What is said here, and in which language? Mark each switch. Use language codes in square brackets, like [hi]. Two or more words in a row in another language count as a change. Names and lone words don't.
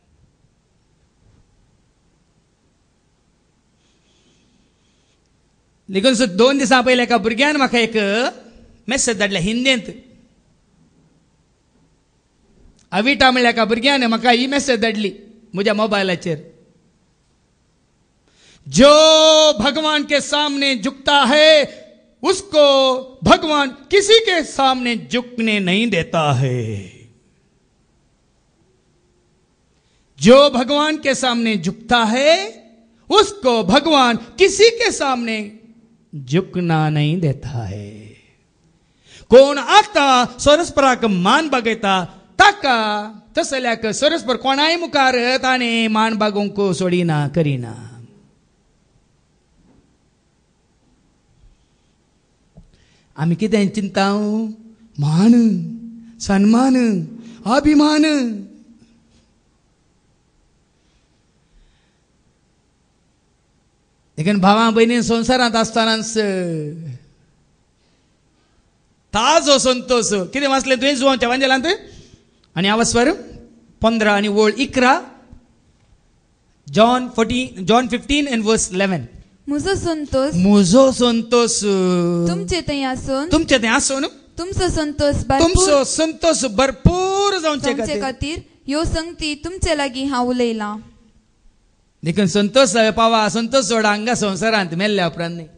[kok] देखून 2 दिसां पयलीं एका भुरग्यान म्हाका एक मेसेज धाडल्या हिंदींत. अविटा म्हणल्या एका भुरग्यान म्हाका ही मेसेज धाडली म्हज्या मोबायलाचेर. [hi] जो भगवान के सामने झुकता है उसको भगवान किसी के सामने झुकने नहीं देता है। जो भगवान के सामने झुकता है उसको भगवान किसी के सामने झुकना नहीं देता है। [kok] कोण आता सरस्पराक मान बगयता ताका तसल्याक सरस्पर कोणाय मुखार ताणे मान बागोवंक सोडिना करिना। आमी कितें चिंताव? मान, सन्मान, अभिमान। देखीन भावा बहिणी संवसारांत आसतनाच ताजो संतोष कितें वाचलें तुवें जुवांच्या वांजेलांत? आनी आवास्वर 15 आनी ओळ 11 [en] John 15 and verse 11. [kok] म्हजो संतोष तुमचे थंय आसून तुमचो संतोष भरपूर जावचे खातीर ह्यो संगती तुमचे लागीं हांव उलयलां। देखून संतोष पावा, संतोष सोडा हांगा संवसारांत मेल्ल्या उपरांत न्ही।